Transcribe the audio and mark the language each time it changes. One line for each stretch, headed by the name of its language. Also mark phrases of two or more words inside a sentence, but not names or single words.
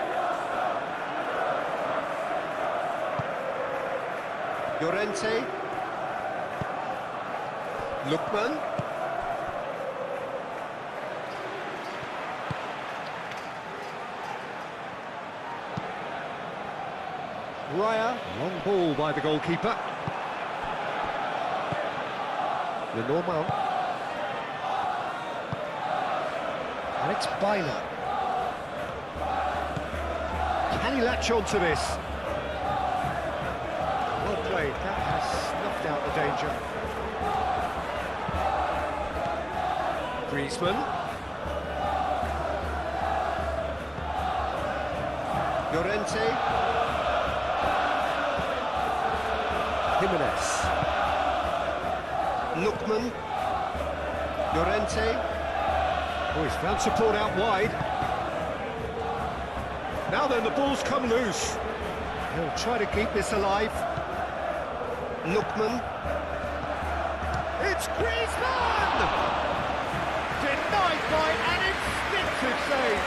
English: Llorente. Lookman. Raya, long ball by the goalkeeper. Lenormand. Alex Baina. Can he latch on to this? Well played, that has snuffed out the danger. Griezmann. Llorente. Jimenez. Lookman. Llorente. Oh, he's found support out wide. Now then, the ball's come loose. He'll try to keep this alive. Lookman. It's Griezmann! Denied by an instinctive save.